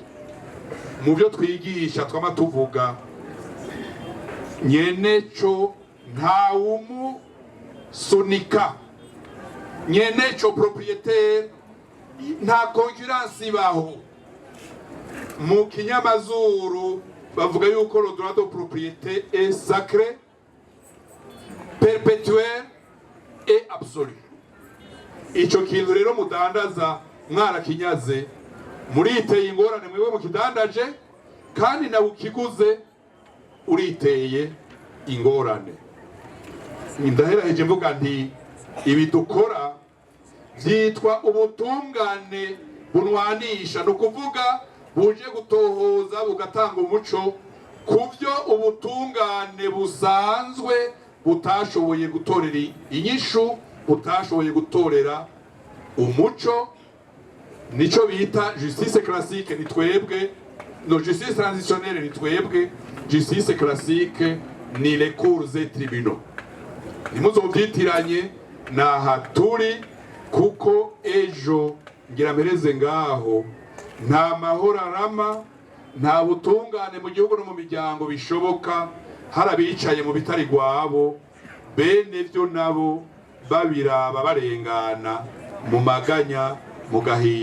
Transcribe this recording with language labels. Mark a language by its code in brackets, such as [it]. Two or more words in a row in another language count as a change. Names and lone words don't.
[rn] Mu byo twigisha twama tuvuga nyeneco ntawumu sunika, nyeneco propriétaire nta concurrence ibaho. Mu kinyamazuru bavuga yuko [fr] le droit de propriété est sacré, perpétuel et absolu. [rn] Ico kintu rero mudandaza mwarakinyaze, muriteye ingorane mwewe mukidandaje, kandi nawe ukiguze uriteye ingorane. Ndaheraheje mvuga nti ibi dukora vyitwa ubutungane bunwanisha, no kuvuga buje gutohoza bugatanga umuco kuvyo ubutungane busanzwe butashoboye gutorera inyishu, butashoboye gutorera umuco. Nico bita [fr] justice classique [rn] ni twebwe, no [fr] justice transitionnelle [rn] ni twebwe, [fr] justice classique ni les cours et tribunaux. [rn] Nimuzovyitiranye naha turi, kuko ejo ngira mpereze ngaho nta mahoro arama, nta butungane mu gihugu no mu miryango bishoboka harabicaye mu bitari gwabo, bene vyo nabo babiraba barengana mu maganya mu gahinda.